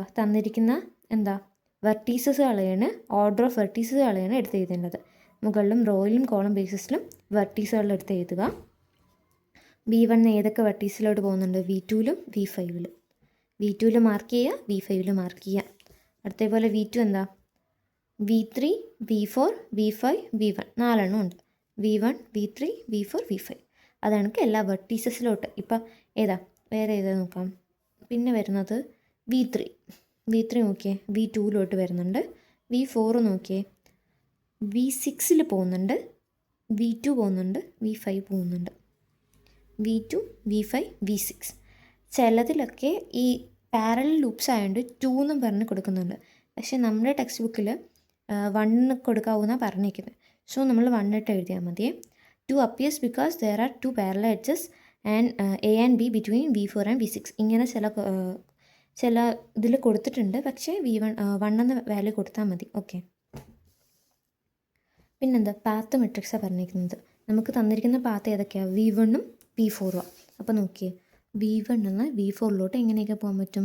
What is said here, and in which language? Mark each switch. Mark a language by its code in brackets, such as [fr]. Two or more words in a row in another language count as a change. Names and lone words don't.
[ml] തന്നിരിക്കുന്ന എന്താ വെർട്ടീസസുകളെയാണ്, [en] order of verticesുകളെയാണ് [ml] എടുത്ത് എഴുതേണ്ടത്. മുകളിലും റോയിലും കോളം ബേസിസിലും വെർട്ടീസുകളിൽ എടുത്ത് എഴുതുക. V1 ഏതൊക്കെ വെർട്ടീസിലോട്ട് പോകുന്നുണ്ട്? V2 V5. V2 മാർക്ക് ചെയ്യുക, V5 മാർക്ക് ചെയ്യുക. അടുത്തപോലെ V2 എന്താ? V3, V4, V5, V1 4 ഉണ്ട്. V1, V3, V4, V5 അതാണ് എല്ലാ വെർട്ടീസസിലോട്ട്. ഇപ്പം ഏതാ, വേറെ ഏതാ നോക്കാം. പിന്നെ വരുന്നത് V3 നോക്കിയേ, V2 വരുന്നുണ്ട്. V4 നോക്കിയേ, V6 പോകുന്നുണ്ട്, V2 പോകുന്നുണ്ട്, V5 പോകുന്നുണ്ട്. V2, V5, V6 ചിലതിലൊക്കെ ഈ [en] parallel loops [ml] ആയതുകൊണ്ട് 2 എന്നും പറഞ്ഞ് കൊടുക്കുന്നുണ്ട്. പക്ഷേ നമ്മുടെ ടെക്സ്റ്റ് ബുക്കിൽ 1 കൊടുക്കാവുന്ന പറഞ്ഞിരിക്കുന്നത്. സോ നമ്മൾ 1 ഇട്ട് എഴുതിയാൽ മതിയേ. [en] 2 appears because there are 2 parallel edges and A and B between V4 and V6 [ml] ഇങ്ങനെ ചില ഇതിൽ കൊടുത്തിട്ടുണ്ട്. പക്ഷേ V1 എന്ന വാല്യൂ കൊടുത്താൽ മതി. ഓക്കെ, പിന്നെന്താ, [en] path matrixആണ് [ml] പറഞ്ഞിരിക്കുന്നത്. നമുക്ക് തന്നിരിക്കുന്ന പാത്ത് ഏതൊക്കെയാണ്? V1 V4. അപ്പോൾ നോക്കിയേ, V1 എന്ന V4 എങ്ങനെയൊക്കെ പോകാൻ പറ്റും?